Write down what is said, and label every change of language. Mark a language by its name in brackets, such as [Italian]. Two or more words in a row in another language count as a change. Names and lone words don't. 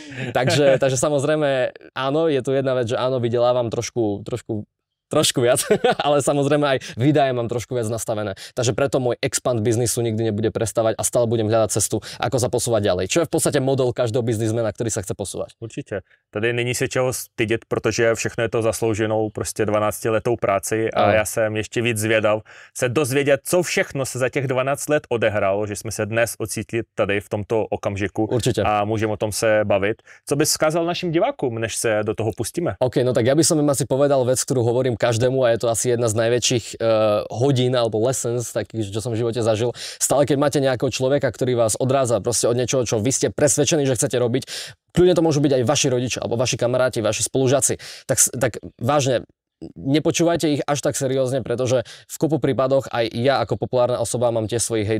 [Slovak] takže samozrejme áno, je tu jedna vec, že áno, vydelávam trošku viac, ale samozrejme aj výdaje mám trošku viac nastavené. Takže preto môj expand biznisu nikdy nebude prestávať a stále budem hľadať cestu, ako sa posúvať ďalej. Čo je v podstate model každého biznismena, ktorý sa chce posúvať. [Czech] Určitě. Tady není se čeho stydět, protože všechno je to zaslouženou prostě 12letou práci a já jsem ještě víc zvědav se dozvědět, co všechno se za těch 12 let odehrálo, že jsme se dnes ocítli tady v tomto okamžiku. [Slovak] Určite. [Czech] A můžeme o tom se bavit. Co bys vzkázal našim divákům, než se do toho pustíme? [Slovak] OK, no tak ja by som im asi povedal vec, ktorú hovorím každému a je to asi jedna z najväčších hodín alebo lessons, takých, čo som v živote zažil. Stále, keď máte nejakého človeka, ktorý vás odrádza proste od niečoho, čo vy ste presvedčení, že chcete robiť, kľudne to môžu byť aj vaši rodičia alebo vaši kamaráti, vaši spolužiaci. Tak vážne, nepočúvajte ich až tak seriózne, pretože v kopu prípadoch aj ja ako populárna osoba mám tie svojich hejtrov.